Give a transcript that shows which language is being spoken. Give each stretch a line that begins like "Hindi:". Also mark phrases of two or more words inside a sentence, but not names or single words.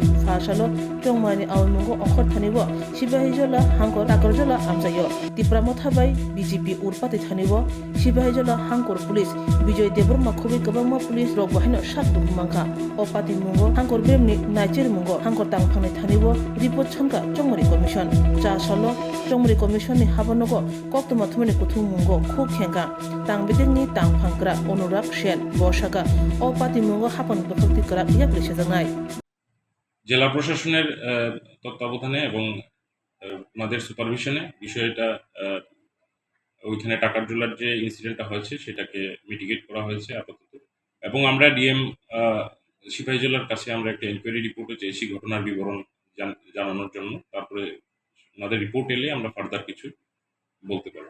Kok Borok: fasalo chongmani awl mungo okhor thanibo sibahijola hangkor takarjola amjayo tipramotha bai BJP urpati thanibo sibahijola hangkor police Bijoy Deborma khobi kebangma police rok bahino sak dukumanka opati mungo hangkor bremni naicir mungo hangkor tang phangni thanibo report chanka chongmari commission cha salo chongmari commission ni habonogo koktoma thumani kuthum mungo khub khenka tang bidingni tang phangkra Anurag Sen বর্ষাকা অপাতি মুঙ্গ হাপন বখতি করা ইয়া প্রেসে জানাই
Bangla: জেলা প্রশাসনের তত্ত্বাবধানে এবং ওনাদের সুপারভিশনে বিষয়টা ওইখানে টাকারজোলার যে ইনসিডেন্টটা হয়েছে সেটাকে মিটিগেট করা হয়েছে আপাতত এবং আমরা ডিএম সিপাহীজলার কাছে আমরা একটা
English: enquiry report
Bangla: চেয়েছি ঘটনার বিবরণ জানানোর জন্য তারপরে ওনাদের রিপোর্ট এলে আমরা ফার্দার কিছু বলতে পারবো।